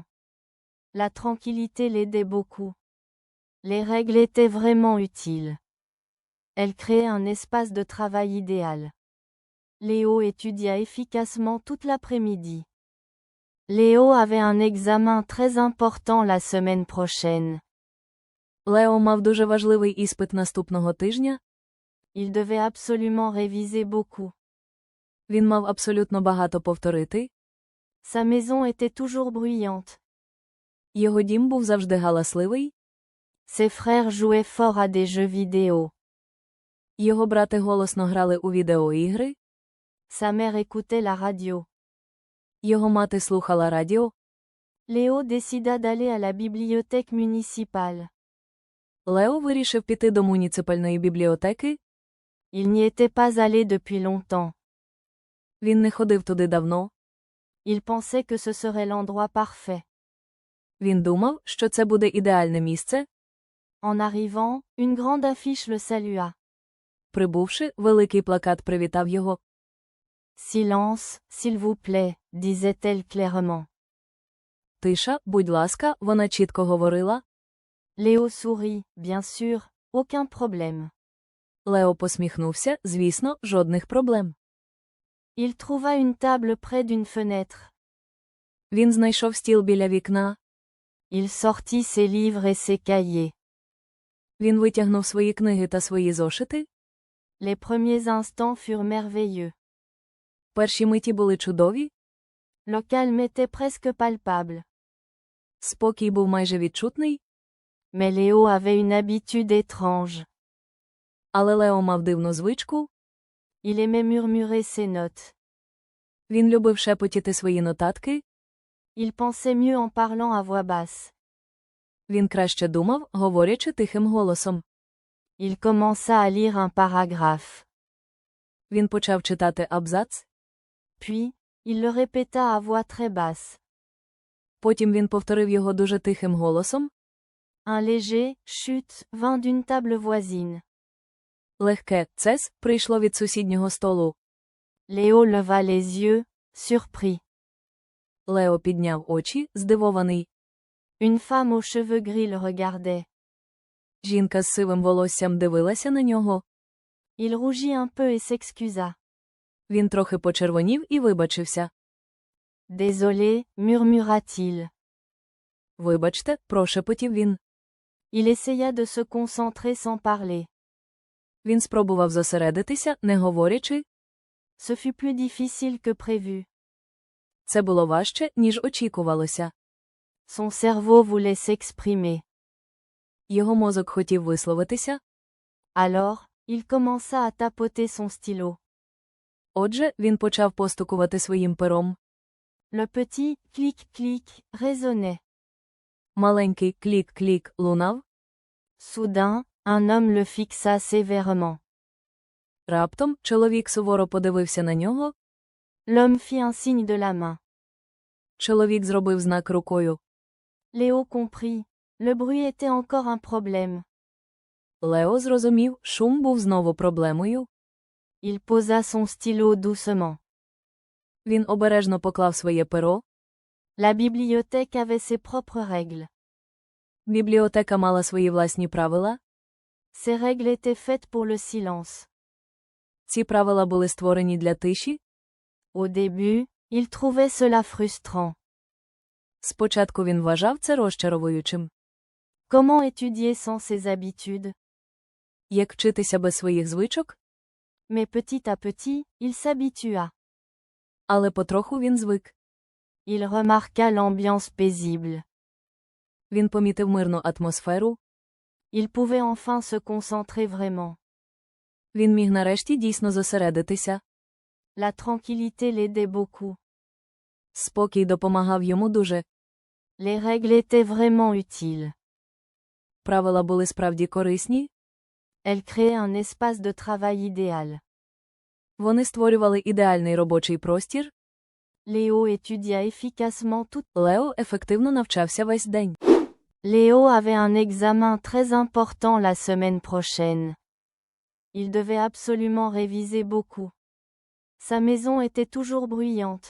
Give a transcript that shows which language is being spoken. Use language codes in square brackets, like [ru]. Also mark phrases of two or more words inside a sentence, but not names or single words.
[fr] La tranquillité l'aidait beaucoup. Les règles étaient vraiment utiles. Elles créaient un espace de travail idéal. Léo étudia efficacement toute l'après-midi. Léo avait un examen très important la semaine prochaine. [uk] Лео мав дуже важливий іспит наступного тижня. [fr] Il devait absolument réviser beaucoup. [uk] Він мав абсолютно багато повторити. [fr] Sa maison était toujours bruyante. [uk] Його дім був завжди галасливий. [fr] Ses frères jouaient fort à des jeux vidéo. [uk] Його брати голосно грали у відеоігри. [fr] Sa mère écoutait la radio. [uk] Його мати слухала радіо. [fr] Léo décida d'aller à la bibliothèque municipale. [uk] Лео вирішив піти до муніципальної бібліотеки. [fr] Il n'y était pas allé depuis longtemps. [uk] Він не ходив туди давно. [fr] Il pensait que ce serait l'endroit parfait. [uk] Він думав, що це буде ідеальне місце. [fr] En arrivant, une grande affiche le salua. [uk] Прибувши, великий плакат привітав його. [fr] Silence, s'il vous plaît, disait-elle clairement. [uk] Тиша, будь ласка, вона чітко говорила. [fr] Léo sourit, bien sûr, aucun problème. [uk] Лео посміхнувся, звісно, жодних проблем. [fr] Il trouva une table près d'une fenêtre. [uk] Він знайшов стіл біля вікна. [fr] Il sortit ses livres et ses cahiers. [uk] Він витягнув свої книги та свої зошити. [fr] Les premiers instants furent merveilleux. [uk] Перші миті були чудові. [fr] Le calme était presque palpable. [uk] Спокій був майже відчутний. [fr] Mais Léo avait une habitude étrange. [uk] Але Лео мав дивну звичку. [fr] Il aimait murmurer ses notes. [uk] Він любив шепотіти свої нотатки. [fr] Il pensait mieux en parlant à voix basse. [uk] Він краще думав, говорячи тихим голосом. [fr] Il commença à lire un paragraphe. [uk] Він почав читати абзац. [fr] Puis, il le répéta à voix très basse. [uk] Потім він повторив його дуже тихим голосом. [fr] Un léger chut vint d'une table voisine. [uk] Легке «цес» прийшло від сусіднього столу. [fr] Léo leva les yeux, surpris. [uk] Лео підняв очі, здивований. [fr] Une femme aux cheveux gris le regardait. [uk] Жінка з сивим волоссям дивилася на нього. [fr] Il rougit un peu et s'excusa. [uk] Він трохи почервонів і вибачився. [fr] Désolé, murmura-t-il. [uk] Вибачте, прошепотів він. [fr] Il essaya de se concentrer sans parler. [uk] Він спробував зосередитися, не говорячи. [fr] Ce fut plus difficile que prévu. [uk] Це було важче, ніж очікувалося. [fr] Son cerveau voulait s'exprimer. [uk] Його мозок хотів висловитися. [fr] Alors, il commença à tapoter son stylo. [uk] Отже, він почав постукувати своїм пером. [fr] Le petit clic-clic résonnait. [uk] Маленький клік-клік лунав. [fr] Soudain, un homme le fixa sévèrement. [uk] Раптом чоловік суворо подивився на нього. [fr] L'homme fit un signe de la main. [uk] Чоловік зробив знак рукою. [fr] Léo comprit. Le bruit était encore un problème. [uk] Лео зрозумів, шум був знову проблемою. [fr] Il posa son stylo doucement. [uk] Він обережно поклав своє перо. [fr] La bibliothèque avait ses propres règles. [uk] Бібліотека мала свої власні правила. [fr] Ces règles étaient faites pour le silence. [uk] Ці правила були створені для тиші. [fr] Au début, il trouvait cela frustrant. [uk] Спочатку він вважав це розчаровуючим. [fr] Comment étudier sans ses habitudes? [uk] Як вчитися без своїх звичок? [fr] Mais petit à petit, il s'habitua. [uk] Але потроху він звик. [fr] Il remarqua l'ambiance paisible. [uk] Він помітив мирну атмосферу. [fr] Il pouvait enfin se concentrer vraiment. [uk] Він міг нарешті дійсно зосередитися. [fr] La tranquillité l'aidait beaucoup. [uk] Спокій допомагав йому дуже. [fr] Les règles étaient vraiment utiles. [uk] Правила були справді корисні. [fr] Elles créaient un espace de travail idéal. [uk] Вони створювали ідеальний робочий простір. [fr] Léo étudia efficacement tout. [uk] Лео ефективно навчався весь день. [fr] Léo avait un examen très important la semaine prochaine. Il devait absolument réviser beaucoup. Sa maison était toujours bruyante.